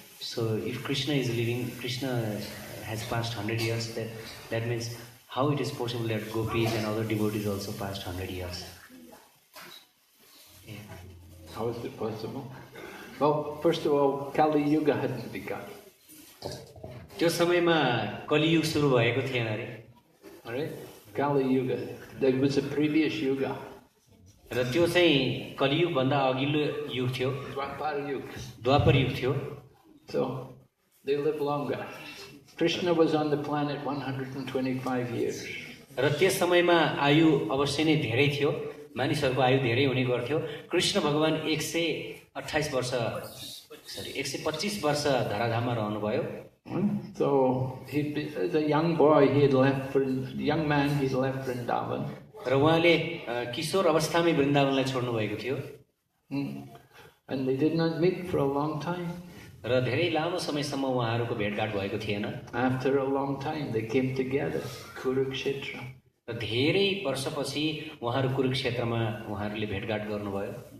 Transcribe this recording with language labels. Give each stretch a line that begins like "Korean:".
English: So if Krishna is living, Krishna has passed 100 years, that means how it is possible that gopis and other devotees also passed 100 years? Yeah. How is it possible? Well, first of all, Kali Yuga hadn't begun.
Nepali: त्यो समयमा कलियुग सुरु भएको थिएन अरे।
English: Alright? Kali Yuga. There was a previous Yuga.
Nepali: र त्यो चाहिँ कलियुग भन्दा अघिल्लो युग थियो। द्वापर युग थियो।
English: So they lived longer. Krishna was on the planet 125 years.
Nepali: र त्यस समयमा आयु अवश्य नै धेरै थियो, मानिसहरूको आयु धेरै हुने गर्थ्यो। कृष्ण भगवान 125 वर्ष धराधाममा रहनुभयो।
English: So as a young boy, he had left Vrindavan.
Nepali: र उहाँले किशोर अवस्थामै वृन्दावनलाई छोड्नु भएको थियो।
English: And they did not meet for a long time.
Nepali: र धेरै लामो समयसम्म उहाँहरूको भेटघाट भएको थिएन।
English: After a long time, they came together, Kurukshetra.
Nepali: र धेरै वर्षपछि उहाँहरू कुरुक्षेत्रमा उहाँहरूले भेटघाट गर्नुभयो।